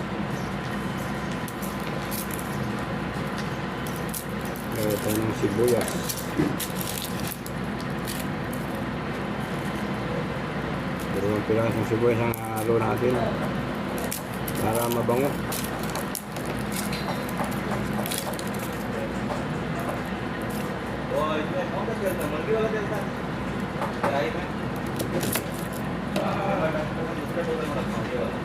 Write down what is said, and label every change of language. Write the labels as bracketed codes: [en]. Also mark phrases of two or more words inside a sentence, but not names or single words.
[tl] Lagyan tayo ng sibuyas. Dalawang pirasong sibuyas ang halo natin para mabango. [hi] वो इसमें कौन सा तेल था? मुर्गी वाला तेल था? कढ़ाई में? दूसरे बोतल में रखा हूँ ये वाला।